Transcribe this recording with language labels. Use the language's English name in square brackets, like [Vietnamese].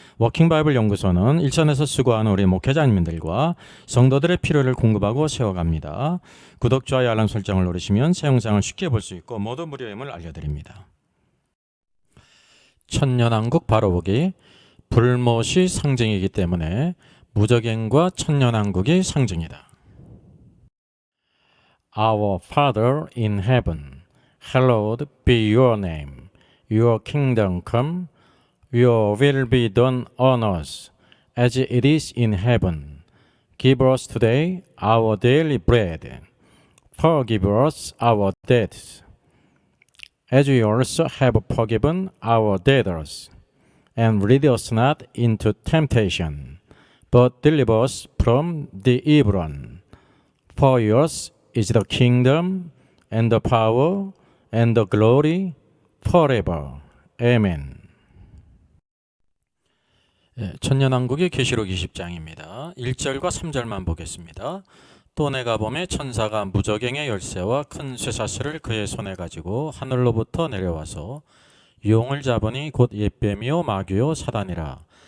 [Korean] 워킹바이블 연구소는 일선에서 수고하는 우리 목회자님들과 성도들의 필요를 공급하고 세워갑니다. 구독, 좋아요, 알람 설정을 누르시면 새 영상을 쉽게 볼 수 있고 모두 무료임을 알려드립니다. 천년왕국 바로보기. 불못이 상징이기 때문에 무저갱과 천년왕국이 상징이다. [English] Our Father in heaven, hallowed be your name. Your kingdom come, your will be done on earth as it is in heaven. Give us today our daily bread. Forgive us our debts, as we also have forgiven our debtors. And lead us not into temptation, but deliver us from the evil one. For yours is the kingdom, and the power, and the glory, forever. Amen. [Korean] 천년왕국의 계시록 20장입니다. 1절과 3절만 보겠습니다. 또 내가 보매 천사가 무저갱의 열쇠와 큰 쇠사슬을 그의 손에 가지고 하늘로부터 내려와서 용을 잡으니 곧 옛뱀이요 마귀요 사단이라.